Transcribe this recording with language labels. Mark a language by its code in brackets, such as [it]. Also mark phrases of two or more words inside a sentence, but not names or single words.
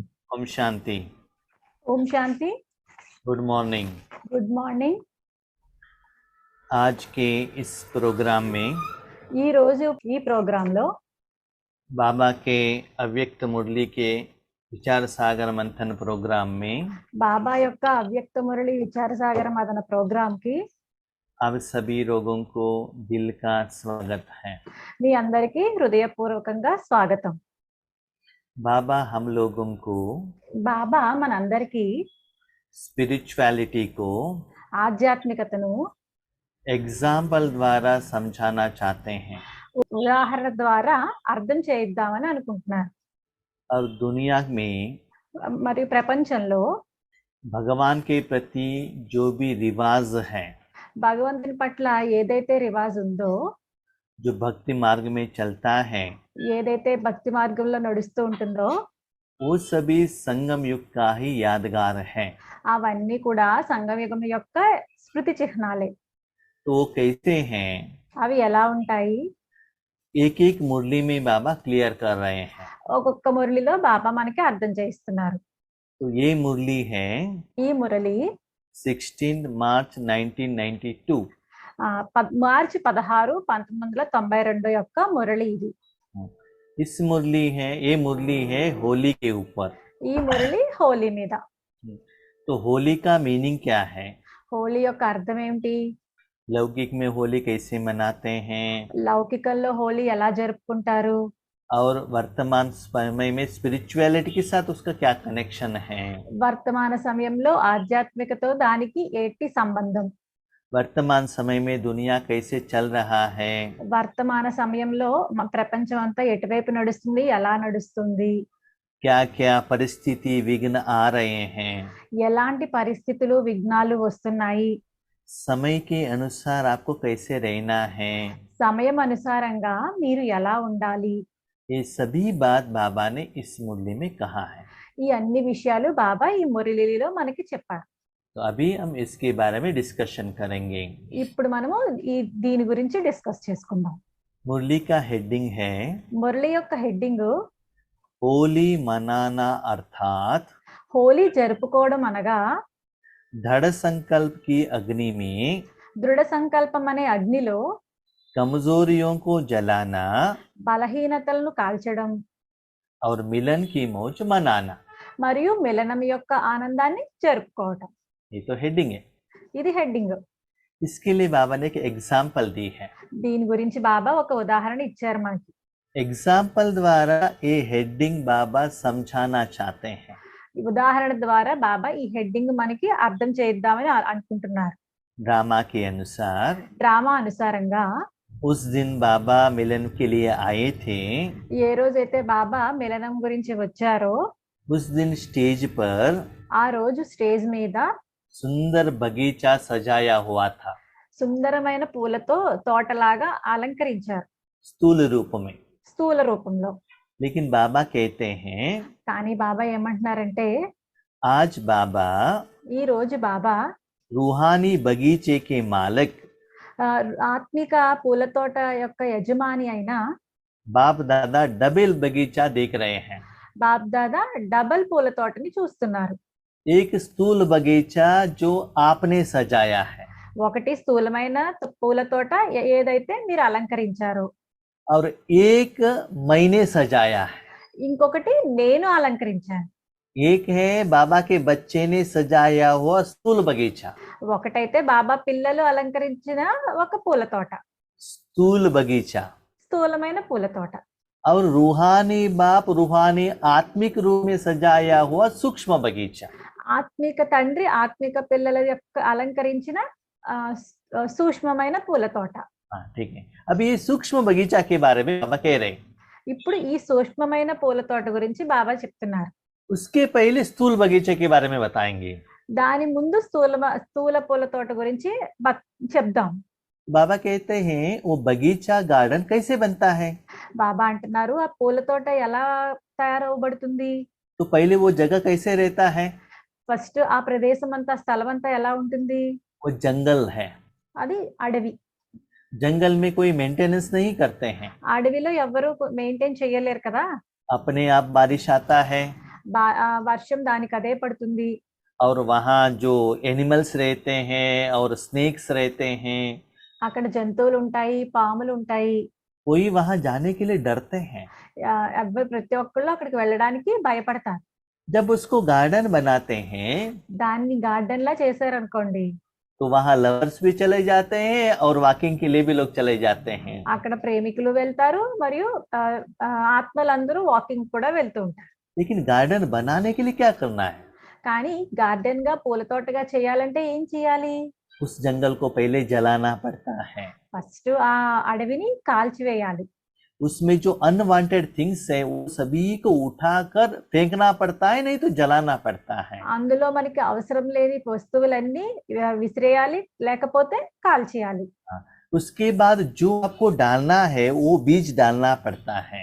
[hi] ओम शांति। ओम शांति। [en] Good morning. Good morning. [hi] आज के इस प्रोग्राम में [te] ఈ రోజు ఈ ప్రోగ్రాంలో [hi] बाबा के अव्यक्त मुरली के विचार सागर मंथन प्रोग्राम में [te] బాబా యొక్క అవ్యక్త మురళి విచార సాగర మదన ప్రోగ్రామ్ కి [hi] आप सभी लोगों को दिल का स्वागत है। [te] మీ అందరికీ హృదయపూర్వకంగా స్వాగతం। [hi] बाबा हम लोगों को [te] బాబా మనందరికీ [hi] स्पिरिचुअलिटी को [te] ఆధ్యాత్మికతను [hi] एग्जाम्पल द्वारा समझाना चाहते हैं [te] ఉదాహరణ ద్వారా అర్థం చేయిద్దామని అనుకుంటున్నారు। [hi] और दुनिया में [te] మరియు ప్రపంచంలో [hi] भगवान के प्रति जो भी रिवाज है, [te] భగవంతుని పట్ల ఏదైతే రివాజ్ ఉందో, [hi] जो भक्ति मार्ग में चलता है, [te] ఏదైతే భక్తి మార్గంలో నడుస్తూ ఉంటుందో [hi] वो सभी संगम युग का ही यादगार है। [te] అవన్నీ కూడా సంగమయుగం యొక్క స్మృతి చిహ్నాలే। [hi] तो वो कैसे हैं, [te] అవి ఎలా ఉంటాయి? [hi] एक एक मुरली में बाबा क्लियर कर रहे हैं। [te] ఒక్కొక్క మురళిలో బాబా మనకి అర్థం చేయిస్తున్నారు। [hi] तो ये मुरली है [te] ఈ మురళి [hi] 16 मार्च 1992। [te] మార్చి 16, 1992 యొక్క మురళి ఇది। [hi] इस मुरली है, ये मुरली है होली के ऊपर। [te] ఈ మురళి హోలీ మీద। [hi] तो होली का मीनिंग क्या है? [te] హోలీ యొక్క అర్థం ఏమిటి? [hi] लौकिक में होली कैसे मनाते हैं [te] లౌకికంలో హోలీ ఎలా జరుపుకుంటారు? [hi] और वर्तमान समय में स्पिरिचुअलिटी के साथ उसका क्या कनेक्शन है? [te] వర్తమాన సమయంలో ఆధ్యాత్మికతో దానికి ఏంటి సంబంధం? [hi] वर्तमान समय में दुनिया कैसे चल रहा है? [te] వర్తమాన సమయంలో ప్రపంచం అంతా ఎటువైపు నడుస్తుంది, ఎలా నడుస్తుంది? [hi] क्या क्या परिस्थिति विघ्न आ रहे हैं? [te] ఎలాంటి పరిస్థితులు విఘ్నాలు వస్తున్నాయి? [hi] समय के अनुसार आपको कैसे रहना है? [te] సమయం అనుసారంగా మీరు ఎలా ఉండాలి? [hi] ये सभी बात बाबा ने इस मुरली में कहा है। [te] ఈ అన్ని విషయాలు బాబా ఈ మురళిలో మనకి చెప్పారు। [hi] तो अभी हम इसके बारे में डिस्कशन करेंगे। [te] ఇప్పుడు మనము దీని గురించి డిస్కస్ చేసుకుందాం। [hi] मुरली का हेडिंग है [te] మురళి యొక్క హెడ్డింగ్ [hi] होली मनाना, अर्थात [te] హోలీ జరుపుకోవడం అనగా [hi] दृढ़ संकल्प की अग्नि में [te] దృఢ సంకల్పం అనే అగ్నిలో [hi] कमजोरियों को जलाना [te] బలహీనతలను కాల్చడం [hi] और मिलन की मौज मनाना। [te] మరియు మిలనం యొక్క ఆనందాన్ని జరుపుకోవడం। [hi] ये तो हेडिंग है। [te] ఇది హెడ్డింగ్। [hi] इसके लिए बाबा ने एक एग्जाम्पल दी है। [te] దీని గురించి బాబా ఒక ఉదాహరణ ఇచ్చారు మనకి। [hi] एग्जाम्पल द्वारा ये हेडिंग बाबा समझाना चाहते हैं। [te] ఈ ఉదాహరణ ద్వారా బాబా ఈ హెడ్డింగ్ మనకి అర్థం చేద్దామని అనుకుంటున్నారు। [hi] ड्रामा के अनुसार [te] డ్రామా అనుసారంగా [hi] उस दिन बाबा मिलन के लिए आए थे। [te] ఏ రోజైతే బాబా మిలనం గురించి వచ్చారో [hi] उस दिन स्टेज पर [te] ఆ రోజు స్టేజ్ మీద [hi] सुंदर बगीचा सजाया हुआ था, [te] సుందరమైన పూలతో తోటలాగా అలంకరించారు, [hi] स्थूल रूप में। [te] స్థూల రూపంలో। [hi] लेकिन बाबा कहते हैं [te] కానీ బాబా ఏమంటున్నారంటే, [hi] आज बाबा [te] ఈ రోజు బాబా [hi] रूहानी बगीचे के मालिक [te] ఆత్మిక పూల తోట యొక్క యజమాని అయిన [hi] बाप दादा डबल बगीचा देख रहे हैं। [te] బాప్ దాదా డబల్ పూల తోటని చూస్తున్నారు। [hi] एक स्थूल बगीचा जो आपने सजाया है [te] ఒకటి స్థూలమైన పూల తోట ఏదైతే మీరు అలంకరించారో, [hi] और एक मैंने सजाया है। [te] ఇంకొకటి నేను అలంకరించాను। [hi] एक है बाबा के बच्चे ने सजाया हुआ स्थूल बगीचा, [te] ఒకటైతే బాబా పిల్లలు అలంకరించిన ఒక పూల తోట, [hi] स्थूल बगीचा। [te] స్థూలమైన పూల తోట। [hi] और रूहानी बाप रूहानी आत्मिक रूप में सजाया हुआ सूक्ष्म बगीचा। [te] ఆత్మిక తండ్రి ఆత్మిక పిల్లల యొక్క అలంకరించిన సూక్ష్మమైన పూల తోట। [hi] हाँ ठीक है। अभी ये सूक्ष्म बगीचा के बारे में बाबा कह रहे हैं। [te] ఇప్పుడు ఈ సూక్ష్మమైన పూల తోట గురించి బాబా చెప్తున్నారు। [hi] उसके पहले स्थूल बगीचे के बारे में बताएंगे। [te] దాని ముందు స్థూల పూల తోట గురించి చెప్దాం। [hi] बाबा कहते हैं वो बगीचा गार्डन कैसे बनता है? [te] బాబా అంటున్నారు ఆ పూల తోట ఎలా తయారవబడుతుంది? [hi] तो पहले वो जगह कैसे रहता है? [te] ఫస్ట్ ఆ ప్రదేశం అంతా స్థలం అంతా ఎలా ఉంటుంది? [hi] वो जंगल है। [te] అది అడవి। [hi] जंगल में कोई मेंटेनेंस नहीं करते हैं। [te] అడవిలో ఎవరు మెయింటైన్ చేయలేరు కదా। [hi] अपने आप बारिश आता है, [te] వర్షం దానికి అదే పడుతుంది. [hi] और वहाँ जो एनिमल्स रहते हैं और स्नेक्स रहते हैं, [te] అక్కడ జంతువులు ఉంటాయి, పాములు ఉంటాయి. [hi] कोई वहाँ जाने के लिए डरते हैं. [te] ప్రతి ఒక్కళ్ళు అక్కడికి వెళ్ళడానికి భయపడతారు. [hi] जब उसको गार्डन बनाते हैं [te] దాన్ని గార్డెన్ లా చేశారనుకోండి, [hi] तो वहाँ लवर्स भी चले जाते हैं और वॉकिंग के लिए भी लोग चले जाते हैं. [te] అక్కడ ప్రేమికులు వెళ్తారు మరియు ఆత్మలందరూ వాకింగ్ కూడా వెళ్తూ ఉంటారు. [hi] लेकिन गार्डन बनाने के लिए क्या करना है? [te] కానీ గార్డెన్ గా పూల తోటగా చేయాలంటే ఏం చేయాలి? [hi] उस जंगल को पहले जलाना पड़ता है. [te] ఫస్ట్ ఆ అడవిని కాల్చివేయాలి. [hi] उसमें जो [en] unwanted things [hi] है वो सभी को उठाकर फेंकना पड़ता है, नहीं तो जलाना पड़ता है. [te] అందులో మనకి అవసరం లేని వస్తువులన్నీ విసిరేయాలి, లేకపోతే కాల్చేయాలి. [hi] उसके बाद जो आपको डालना है वो बीज डालना पड़ता है.